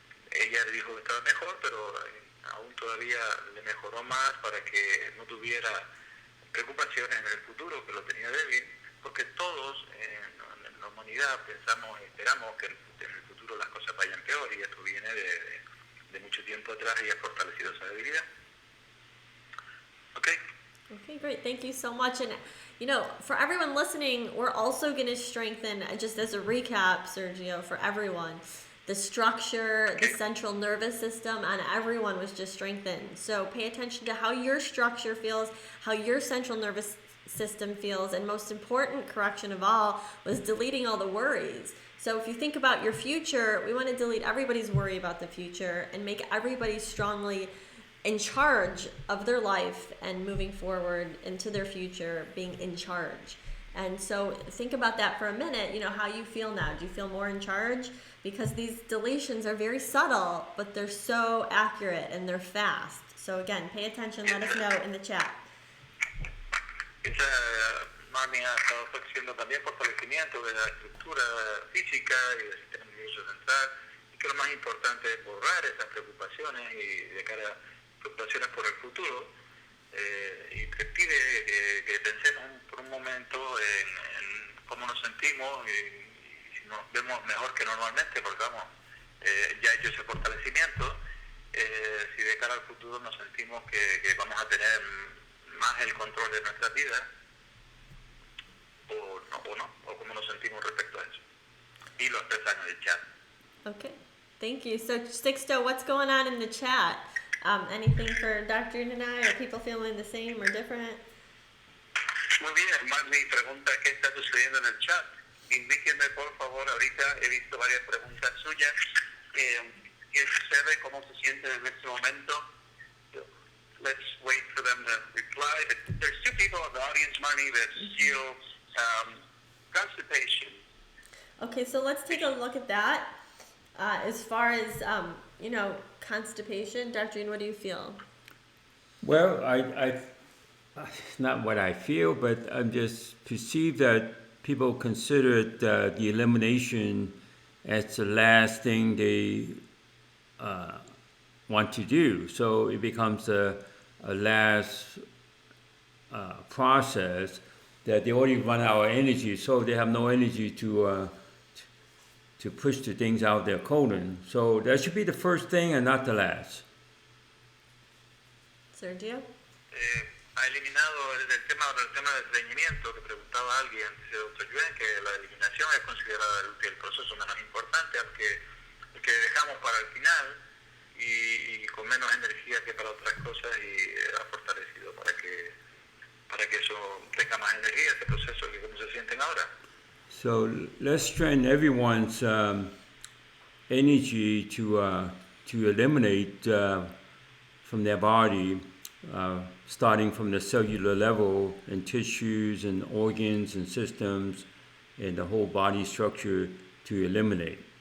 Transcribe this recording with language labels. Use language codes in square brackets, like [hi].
[es] Ella le dijo que estaba mejor, pero aún todavía le mejoró más para que no tuviera preocupaciones en el futuro, que lo tenía débil, porque todos en la humanidad esperamos que en el futuro las cosas vayan peor, y esto viene de mucho tiempo atrás, y ha fortalecido esa debilidad. [en] Okay? Okay, great. Thank you so much. And, you know, for everyone listening, we're also going to strengthen, just as a recap, Sergio, for everyone, the structure, the central nervous system, and everyone was just strengthened. So pay attention to how your structure feels, how your central nervous system feels, and most important correction of all was deleting all the worries. So if you think about your future, we want to delete everybody's worry about the future and make everybody strongly in charge of their life and moving forward into their future, being in charge. And so think about that for a minute, you know, how you feel now. Do you feel more in charge? Because these deletions are very subtle, but they're so accurate and they're fast. So again, pay attention, let us know in the chat. [es] Esa mami ha estado haciendo también fortalecimiento de la estructura física y del sistema nervioso central, y que lo más importante es borrar esas preocupaciones y de cara a preocupaciones por el futuro, y te pide que pensemos por un momento en cómo nos sentimos y si nos vemos mejor que normalmente, porque vamos, ya hecho ese fortalecimiento, si de cara al futuro nos sentimos que vamos a tener más el control de nuestras vidas, o cómo nos sentimos respecto a eso. Y lo expresan en el chat. [en] Okay, thank you. So Sixto, what's going on in the chat? Anything for Dr. and I? Are people feeling the same or different? [es] Muy bien, Magni pregunta qué está sucediendo en el chat. Indíquenme por favor, ahorita he visto varias preguntas suyas. ¿Qué sucede? ¿Cómo se sienten en este momento? [en] Let's wait for them to reply. But there's two people in the audience, Marnie, that feel constipation. Okay, so let's take a look at that. As far as, you know, constipation, Dr. Yuen, what do you feel? Well, I not what I feel, but I just perceive that people consider the elimination as the last thing they want to do. So it becomes a last process that they already run out of energy, so they have no energy to push the things out their colon. So that should be the first thing and not the last. Sergio? [es] Ha eliminado el tema del estreñimiento que preguntaba alguien, dice Dr. Yuen, que la eliminación es considerada el proceso menos importante, al que dejamos para el final y con menos energía que para otras cosas, y ha fortalecido para que eso tenga más energía, este proceso, que cómo se sienten ahora. [en] So let's strengthen everyone's energy to eliminate from their body, starting from the cellular level and tissues and organs and systems and the whole body structure to eliminate.